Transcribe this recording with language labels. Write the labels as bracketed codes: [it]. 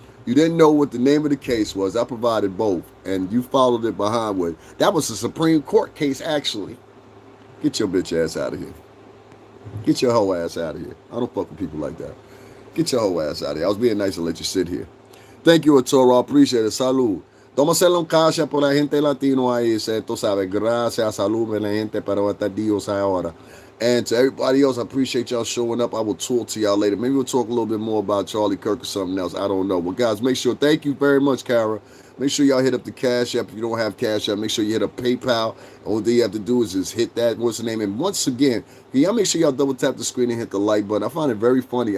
[en] You didn't know what the name of the case was. I provided both, and you followed it behind with. That was a Supreme Court case, actually. Get your bitch ass out of here. Get your hoe ass out of here. I don't fuck with people like that. Get your hoe ass out of here. I was being nice to let you sit here. Thank you, Atoro. I appreciate it. [es] Salud. Vamos a hacerle un cash por la gente latino ahí. Tú sabes, gracias, salud, la gente, pero hasta Dios ahora. [en] And to everybody else, I appreciate y'all showing up. I will talk to y'all later. Maybe we'll talk a little bit more about Charlie Kirk or something else. I don't know. But guys, make sure, thank you very much, Kara. Make sure y'all hit up the Cash App. If you don't have Cash App, make sure you hit up PayPal. All you have to do is just hit that. What's the name? And once again, can y'all make sure y'all double tap the screen and hit the like button. I find it very funny.